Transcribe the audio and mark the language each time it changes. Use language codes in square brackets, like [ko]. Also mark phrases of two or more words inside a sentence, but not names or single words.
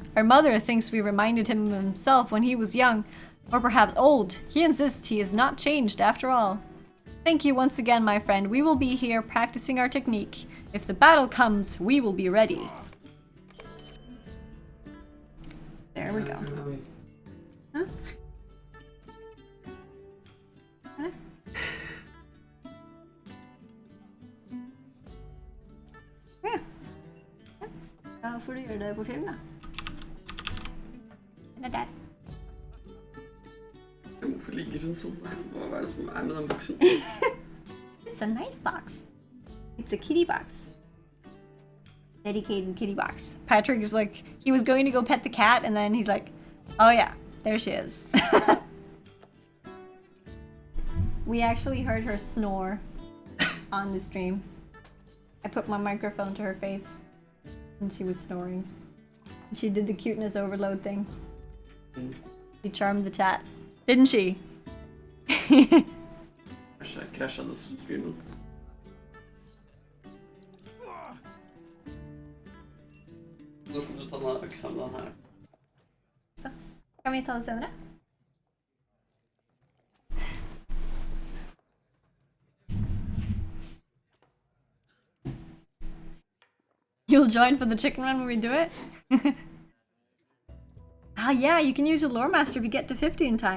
[en] Our mother thinks we reminded him of himself when he was young, or perhaps old. He insists he is not changed after all. Thank you once again, my friend. We will be here practicing our technique. If the battle comes, we will be ready. There we go. Huh? Huh? [sv] Ja. Da får du göra det på film då. Den där. [no] Hvorfor ligger hun sånn der? Hva er det som er med den boksen? [en] It's a nice box. It's a kitty box. Dedicated kitty box. Patrick is like, he was going to go pet the cat and then he's like, oh yeah, there she is. We actually heard her snore on the stream. I put my microphone to her face and she was snoring. She did the cuteness overload thing. She charmed the chat. Didn't she? [no] Krasjade streamen. Nå skal du ta den øksa med den her. Så, kan vi ta det senere? [en] You'll join for the chicken run when we do it? Ah, yeah, you can use your lore master if you get to 50 in time.